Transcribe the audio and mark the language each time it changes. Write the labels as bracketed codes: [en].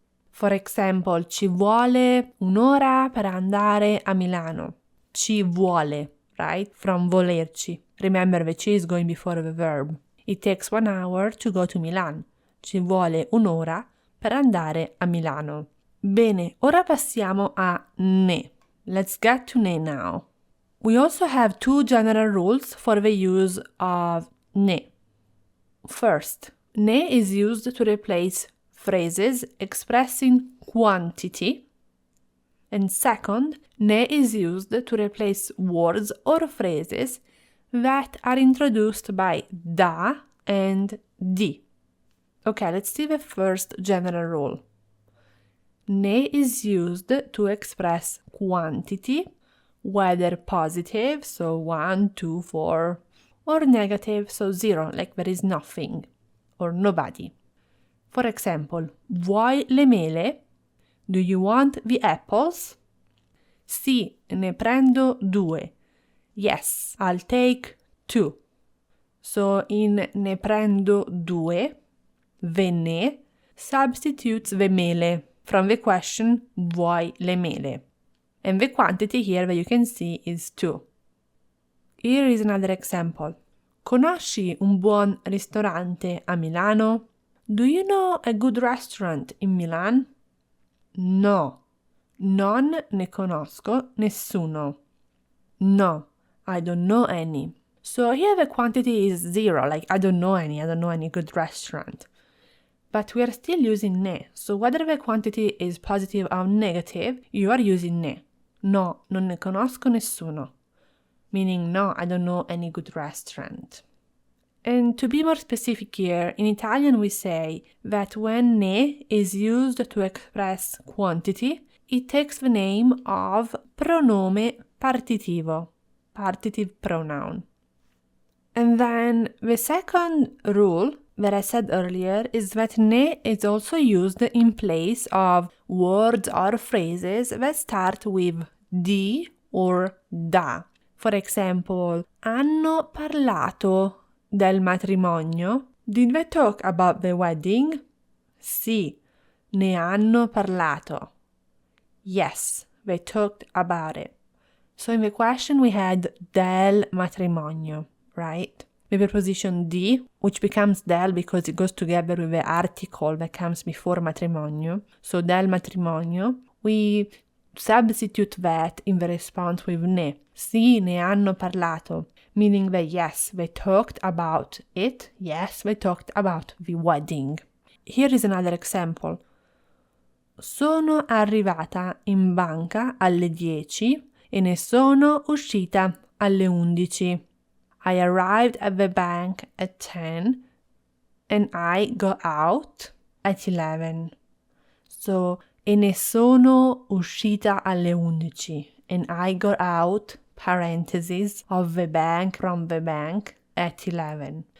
[en] For example, [it] ci vuole un'ora per andare a Milano. Ci vuole, [en] right? From [it] volerci. [en] Remember, the ci is going before the verb. It takes 1 hour to go to Milan. [it] Ci vuole un'ora per andare a Milano. Bene, ora passiamo a ne. [en] Let's get to ne now. We also have 2 general rules for the use of ne. First, ne is used to replace phrases expressing quantity. And second, ne is used to replace words or phrases that are introduced by da and di. Okay, let's see the first general rule. Ne is used to express quantity, whether positive, so 1, 2, 4, or negative, so 0, like there is nothing, or nobody. For example, [it] vuoi le mele? [en] Do you want the apples? [it] Sì, ne prendo 2. [en] Yes, I'll take 2. So in [it] ne prendo 2, [en] the ne substitutes the mele from the question [it] vuoi le mele. [en] And the quantity here that you can see is 2. Here is another example. [it] Conosci un buon ristorante a Milano? [en] Do you know a good restaurant in Milan? No. [it] Non ne conosco nessuno. [en] No, I don't know any. So here the quantity is 0, like I don't know any good restaurant. But we are still using ne, so whether the quantity is positive or negative, you are using ne. [it] No, non ne conosco nessuno. [en] Meaning, no, I don't know any good restaurant. And to be more specific here, in Italian we say that when ne is used to express quantity, it takes the name of [it] pronome partitivo, [en] partitive pronoun. And then the second rule that I said earlier is that ne is also used in place of words or phrases that start with di or da. For example, [it] hanno parlato del matrimonio? [en] Did they talk about the wedding? [it] Sì, ne hanno parlato. [en] Yes, they talked about it. So in the question we had [it] del matrimonio, [en] right? The preposition di, which becomes del because it goes together with the article that comes before matrimonio. So [it] del matrimonio, [en] we substitute that in the response with ne. [it] Sì, ne hanno parlato, [en] meaning that yes, they talked about it. Yes, they talked about the wedding. Here is another example. [it] Sono arrivata in banca alle 10 e ne sono uscita alle 11. [en] I arrived at the bank at 10 and I got out at 11. So, [it] e ne sono uscita alle 11 [en] and I got out, parentheses, of the bank, from the bank, at 11.